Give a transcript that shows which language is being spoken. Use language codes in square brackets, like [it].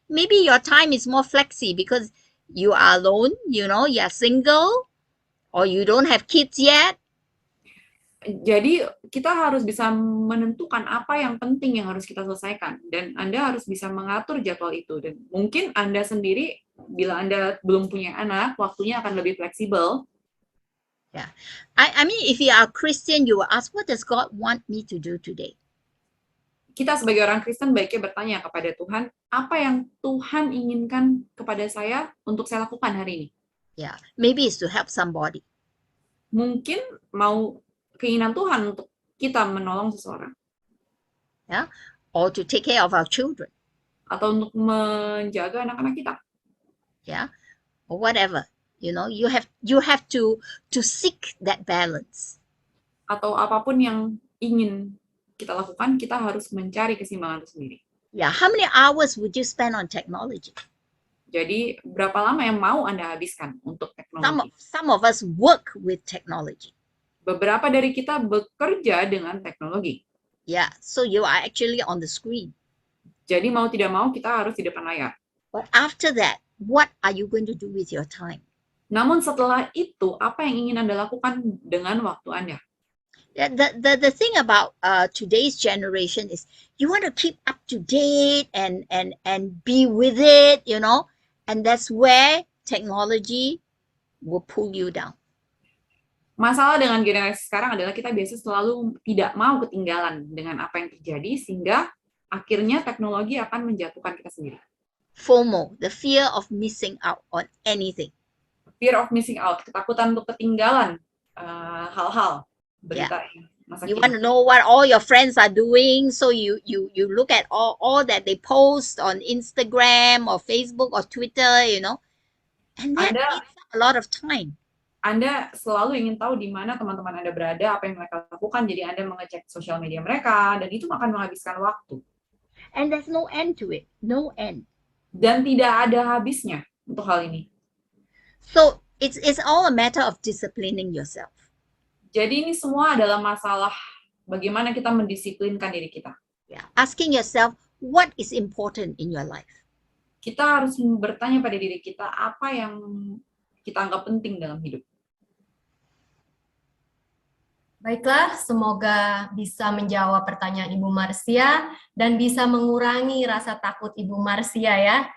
[en] Maybe your time is more flexi because you are alone, you know, you are single, or you don't have kids yet. [id] Jadi kita harus bisa menentukan apa yang penting yang harus kita selesaikan, dan Anda harus bisa mengatur jadwal itu. Dan mungkin Anda sendiri, bila Anda belum punya anak, waktunya akan lebih fleksibel. [en] Yeah. I mean, if you are a Christian, you will ask, what does God want me to do today? [id] Kita sebagai orang Kristen baiknya bertanya kepada Tuhan, apa yang Tuhan inginkan kepada saya untuk saya lakukan hari ini? [en] Yeah. Maybe it's to help somebody. [id] Mungkin mau keinginan Tuhan untuk kita menolong seseorang, [en] Yeah. Or to take care of our children. [id] atau untuk menjaga anak-anak kita. [en] Yeah. Or whatever. You know, you have to seek that balance. [id] Atau apapun yang ingin kita lakukan, kita harus mencari keseimbangan itu sendiri. [en] Yeah. How many hours would you spend on technology? [id] Jadi, berapa lama yang mau Anda habiskan untuk teknologi? [en] Some of us work with technology. [id] Beberapa dari kita bekerja dengan teknologi. [en] Yeah. So you are actually on the screen. [id] Jadi, mau tidak mau, kita harus di depan layar. [en] But after that, what are you going to do with your time? [id] Namun setelah itu, apa yang ingin Anda lakukan dengan waktu Anda? [en] The thing about today's generation is you want to keep up to date and be with it, you know, and that's where technology will pull you down. [id] Masalah dengan generasi sekarang adalah kita biasa selalu tidak mau ketinggalan dengan apa yang terjadi, sehingga akhirnya teknologi akan menjatuhkan kita sendiri. [en] FOMO, the fear of missing out on anything. Fear of missing out, [id] ketakutan untuk ketinggalan hal-hal berita masa [en] You [id] kini. [en] want to know what all your friends are doing, so you look at all that they post on Instagram or Facebook or Twitter, you know, and that takes up a lot of time. [id] Anda selalu ingin tahu di mana teman-teman Anda berada, apa yang mereka lakukan, jadi Anda mengecek sosial media mereka, dan itu akan menghabiskan waktu. [en] And there's no end to it, no end. [id] Dan tidak ada habisnya untuk hal ini. [en] So it's all a matter of disciplining yourself. [id] Jadi ini semua adalah masalah bagaimana kita mendisiplinkan diri kita. [en] Yeah. Asking yourself, what is important in your life? [id] Kita harus bertanya pada diri kita, apa yang kita anggap penting dalam hidup. Baiklah, semoga bisa menjawab pertanyaan Ibu Marcia dan bisa mengurangi rasa takut Ibu Marcia ya.